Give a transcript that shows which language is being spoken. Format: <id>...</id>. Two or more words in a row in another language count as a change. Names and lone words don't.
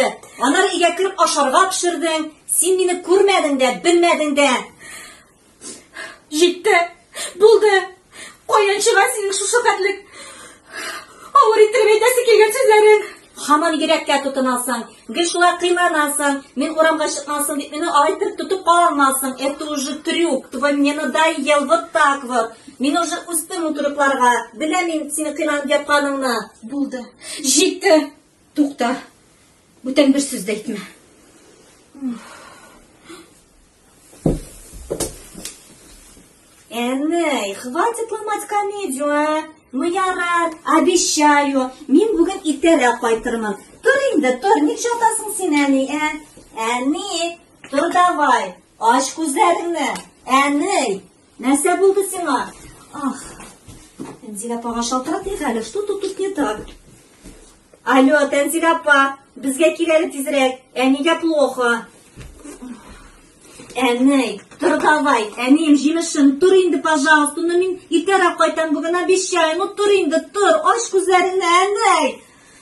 <tt>Аннары өйгә кереп ашарга пешердең. Син мине күрмәдең дә, белмәдең дә. Җитте, булды. Каян чыга синең шушы хәтлек авыр иттереп әйтәсе килгән сүзләрең? Һаман йөрәккә тотынасың. Гел шулай кыймланасың. Мин урамга чыкмасын дип, мине айтып тотып калмасын.</tt> <ru>Это уже трюк. Твой мне надоел вот так вот.</ru> <tt>Мин уже үстем утырыпларга. Беләм мин сине кыйланып ятканыңны. Булды. Җитте. Тукта. Бүтән бер сүз дә әйтмә. Эней,</tt> <ru>хватит ломать комедию, Ну ярар, обещаю.</ru> <tt>Мин бүген иртәрәк кайтырмын. Тор инде, тор. Ник жатасың син, әни, Әни, тор давай. Ач күзләреңне. Әни, нәрсә булды сиңа? Ах, Тәнзилә апага шалтыратыйк әле.</tt> <ru>Что тут не так?</ru> <tt>Алло, Тәнзилә апа, безгә кил әле тизрәк. Әнигә плохо. Әней, тор давай. Әнием, җимешем, тор инде, пожалуйста. Ну мин иртәрәк кайтам бүген, обещаю. Ну тор инде, тор. Ач күзләреңне, әней.</tt>